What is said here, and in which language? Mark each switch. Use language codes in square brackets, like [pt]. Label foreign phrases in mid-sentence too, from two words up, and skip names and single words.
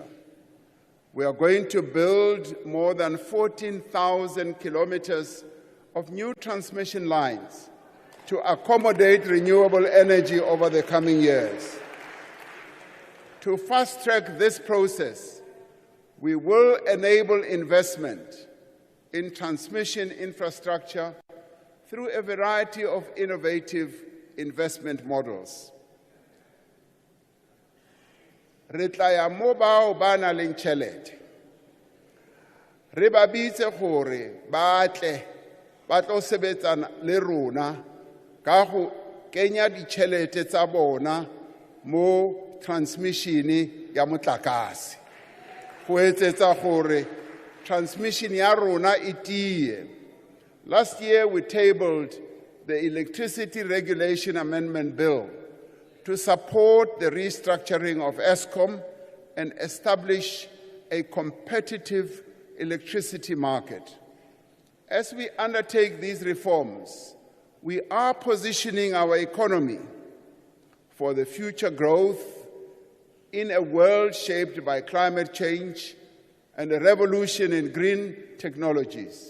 [en] We are going to build more than 14,000 kilometers of new transmission lines to accommodate renewable energy over the coming years. To fast-track this process, we will enable investment in transmission infrastructure through a variety of innovative investment models. [nso] Re tla ya mo bao ba nang le tšhelete. Re ba bitse gore ba tle ba tlo sebetsana le rona ka go kenya ditšhelete tsa bona mo transmission ya motlakase go etsetsa gore transmission ya rona e tie. [en] Last year we tabled the Electricity Regulation Amendment Bill to support the restructuring of Eskom and establish a competitive electricity market. As we undertake these reforms, we are positioning our economy for the future growth in a world shaped by climate change and a revolution in green technologies.